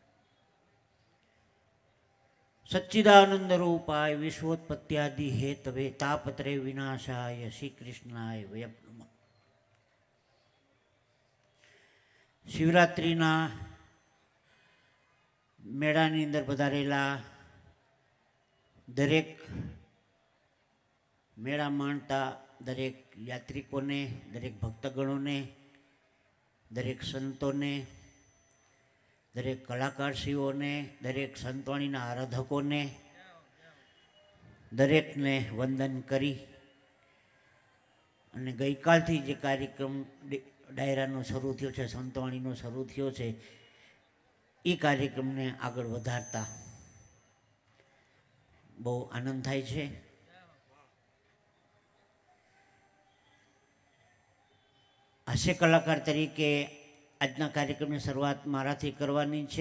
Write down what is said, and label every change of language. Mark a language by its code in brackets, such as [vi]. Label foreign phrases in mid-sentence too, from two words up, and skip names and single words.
[sa] सच्चिदानंद रूपाय विश्वोत्पत्त्यादि हेतवे तापत्रे विनाशाय श्री कृष्णाय वयं नमः। [gu] શિવરાત્રિના મેળાની અંદર પધારેલા દરેક મેળા માણતા દરેક યાત્રિકોને, દરેક ભક્તગણોને, દરેક સંતોને, દરેક કલાકારશ્રીઓને, દરેક સંતવાણીના આરાધકોને દરેકને વંદન કરી અને ગઈ કાલથી જે કાર્યક્રમ ડાયરાનો શરૂ થયો છે, સંતવાણીનો શરૂ થયો છે, ઈ કાર્યક્રમને આગળ વધારતા બહુ આનંદ થાય છે। હાસ્ય કલાકાર તરીકે આજના કાર્યક્રમની શરૂઆત મારાથી કરવાની છે।